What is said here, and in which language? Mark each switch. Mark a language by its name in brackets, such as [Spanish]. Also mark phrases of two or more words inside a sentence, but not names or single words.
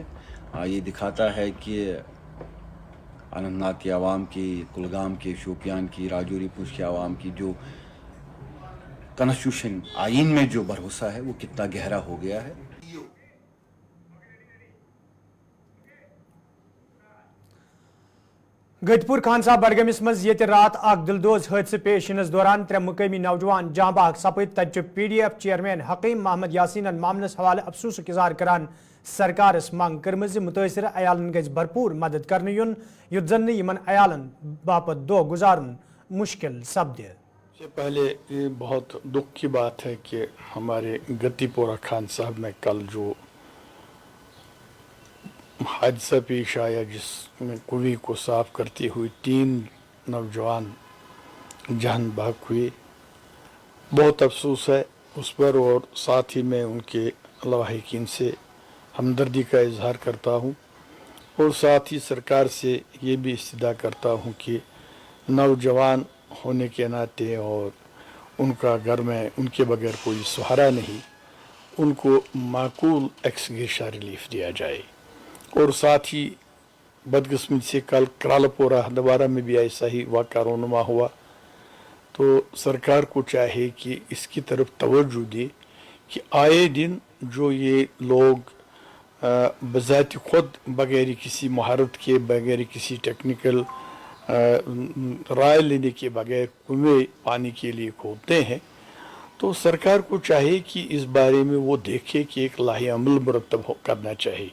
[Urdu] یہ دکھاتا ہے کہ اننت ناگ کے عوام کی, کلگام کے, شوپیان کی, راجوری پوچھ کے عوام کی جو کانسٹیٹیوشن آئین میں جو بھروسہ ہے وہ کتنا گہرا ہو گیا ہے. [Kashmiri] گت پور خان صاحب بڈگامس مز یہ رات اخ دلدوز حادثہ پیش ینس دوران 3 مقامی نوجوان جاں بحق سپد. تت پی ڈی ایف چیئرمین حکیم محمد یاسین معاملس حوالہ افسوسک اظہار کران سرکارس منگ کرم متاثر عیالن گژھِ بھرپور مدد کرنے یون یت زن یمن عیالن باپت دہ گزارن مشکل سپدِ. [Urdu] سے پہلے یہ بہت دکھ کی بات ہے کہ ہمارے گتی پورہ خان صاحب میں کل جو حادثہ پیش آیا جس میں کنویں کو صاف کرتے ہوئے 3 نوجوان جان بحق ہوئے, بہت افسوس ہے اس پر, اور ساتھ ہی میں ان کے لواحقین سے ہمدردی کا اظہار کرتا ہوں, اور ساتھ ہی سرکار سے یہ بھی استدعا کرتا ہوں کہ نوجوان ہونے کے ناطے اور ان کا گھر میں ان کے بغیر کوئی سہارا نہیں, ان کو معقول [English] ex gratia relief [Urdu] دیا جائے. اور ساتھ ہی بدقسمتی سے کل کرالپورہ ہندواڑہ میں بھی ایسا ہی واقعہ رونما ہوا. تو سرکار کو چاہیے کہ اس کی طرف توجہ دے کہ آئے دن جو یہ لوگ بذات خود بغیر کسی مہارت کے، بغیر کسی ٹیکنیکل رائے لینے کے بغیر کنویں پانی کے لیے کھودتے ہیں، تو سرکار کو چاہیے کہ اس بارے میں وہ دیکھے کہ ایک لائحہ عمل مرتب کرنا چاہیے.